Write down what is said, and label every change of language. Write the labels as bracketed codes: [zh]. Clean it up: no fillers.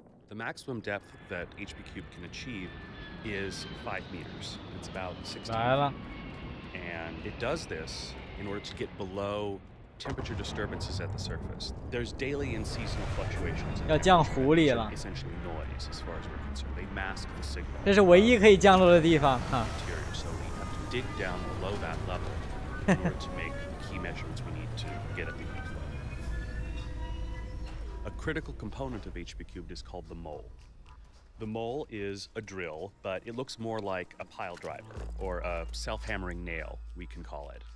[en] The maximum depth that HP Cubed can achieve is 5 meters. It's about 16 feet. And it does this in order to get below temperature disturbances at the surface. There's daily and seasonal fluctuations. [zh] 要降湖里了。 [en] Essentially noise, as far as we're concerned. They mask the signal. [zh] 这是唯一可以降落的地方哈。 [en] So we have to dig down below that level in order to make the key measurements we need to get at the heat flow. A critical component of HP Cubed is called the mole. The mole is a drill, but it looks more like a pile driver or a self-hammering nail, we can call it.